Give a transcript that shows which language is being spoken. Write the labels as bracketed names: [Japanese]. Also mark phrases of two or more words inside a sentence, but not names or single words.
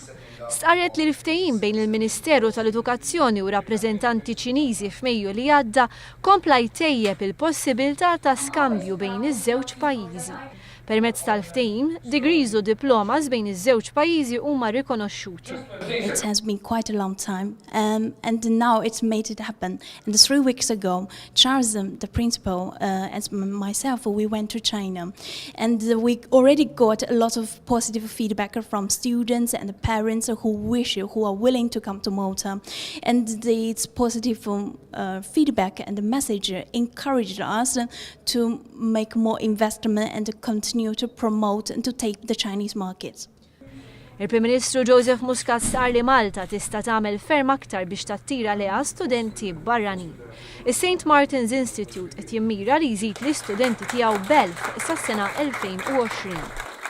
[Maltese] Stqarret li l-ftehim bejn il-Ministeru tal-Edukazzjoni u rappreżentanti Ċiniżi f'Mejju li għadda kompla jtejjeb il-possibilità ta' skambju bejn iż-żewġ pajjiżi. Permezz tal-ftehim, degrees u diplomas bejn iż-żewġ pajjiżi huma rikonoxxuti. [English] It has been quite a long time, and now it's made it happen. And 3 weeks ago, Charles, the principal, and myself, we went to China, and we already got a lot of positive feedback from students and parents who are willing to come to Malta, and it's positive feedback and the message encouraged us to make more investment and to continue to promote and to take the Chinese markets. [Maltese] Il-Prim Ministru Joseph Muscat stqarr li Malta tista' tagħmel ferm aktar biex tattira leha studenti barranin. Is-St. Martin's Institute qed jimmira li jżid l-istudenti tiegħu b'1000 sas-sena 2020.